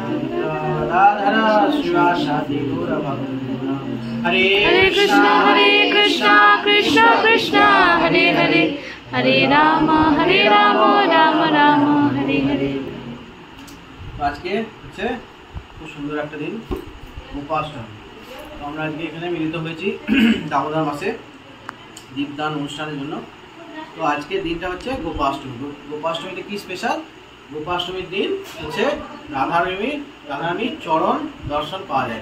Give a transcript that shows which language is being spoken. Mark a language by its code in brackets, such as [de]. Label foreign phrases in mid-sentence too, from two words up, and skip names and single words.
[sa] राधर शिवासादि गौर भक्त हरे कृष्ण कृष्ण कृष्ण हरे हरे हरे राम राम राम हरे हरे। [bn] আজকে হচ্ছে খুব সুন্দর একটা দিন, গোপাষ্টমী। তো আমরা আজকে এখানে মিলিত হয়েছি দামোদর মাসে দীপদান অনুষ্ঠানের জন্য। তো আজকে দিনটা হচ্ছে গোপাষ্টমী। গোপাষ্টমীতে কি স্পেশাল? গোপাষ্টমীর দিন হচ্ছে রাধারানীর চরণ দর্শন পাওয়া যায়।